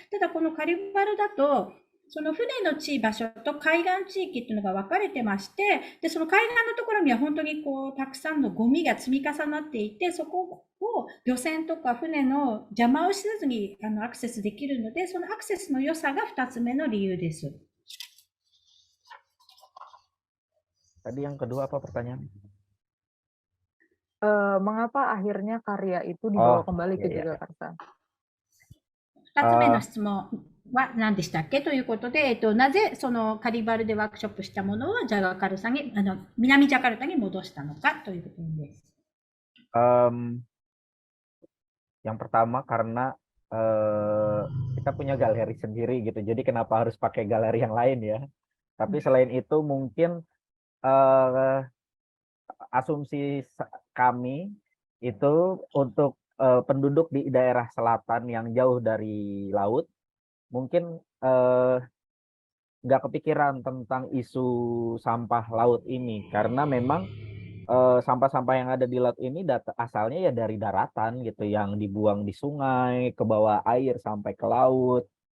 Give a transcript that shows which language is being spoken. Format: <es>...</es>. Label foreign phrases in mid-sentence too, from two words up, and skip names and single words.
<ja>ただこのカリバルだと、その船の場所と海岸地域っていうのが分かれてまして、で、その海岸のところには本当にたくさんのゴミが積み重なっていて、そこを漁船とか船の邪魔をしずにアクセスできるので、そのアクセスの良さが2つ目の理由です。</ja> <id>Tadi yang kedua apa pertanyaan? Mengapa akhirnya karya itu dibawa kembali ke Jagakarsa?</id> <ja>2つ目の質問は何でしたっけということで、なぜそのカリバルでワークショップしたものをジャカルタに、南ジャカルタに戻したのかということです。</ja> <id>Yang pertama karena kita punya galeri sendiri gitu, jadi kenapa harus pakai galeri yang lain ya? Tapi selain itu mungkin asumsi kami itu untuk penduduk di daerah selatan yang jauh dari laut, mungkin nggak kepikiran tentang isu sampah laut ini, karena memang sampah-sampah yang ada di laut ini asalnya ya dari daratan gitu, yang dibuang di sungai, ke bawah air sampai ke laut.</id>